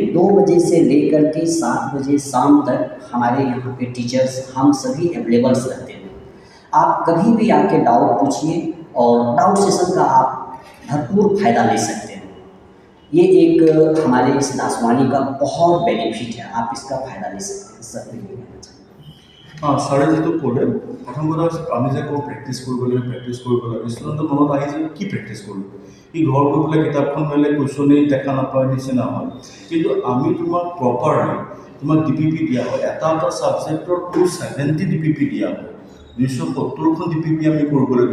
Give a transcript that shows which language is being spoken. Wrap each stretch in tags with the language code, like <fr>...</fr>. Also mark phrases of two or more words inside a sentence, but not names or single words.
<hi>2 बजे से लेकर के 7 बजे शाम तक हमारे यहाँ पे टीचर्स हम सभी अवेलेबल्स रहते हैं। आप कभी भी आके डाउट पूछिए, और</hi> <en>doubt session</en> <hi>का आप भरपूर फ़ायदा ले सकते हैं। ये एक हमारे इस दासवानी का बहुत बेनिफिट है, आप इसका फ़ायदा ले सकते हैं। सर मैं ये कहना चाहूँगा।</hi> <as>ছাৰে যিটো ক'লে প্ৰথম কথা আমি যে কওঁ প্ৰেক্টিছ কৰিব লাগে, ষ্টুডেণ্টৰ মনত আহি যে কি প্ৰেক্টিছ কৰিব, ই ঘৰত গৈ পেলাই কিতাপখন মেলে কুৱেশ্যনেই দেখা নাপায় নিচিনা হয়। কিন্তু আমি তোমাক প্ৰপাৰলি তোমাক ডিপিপি দিয়া হয়, এটা ছাবজেক্টৰ 270 ডিপিপি দিয়া হয়, 270খন ডিপিপি আমি কৰিব লাগে।</as>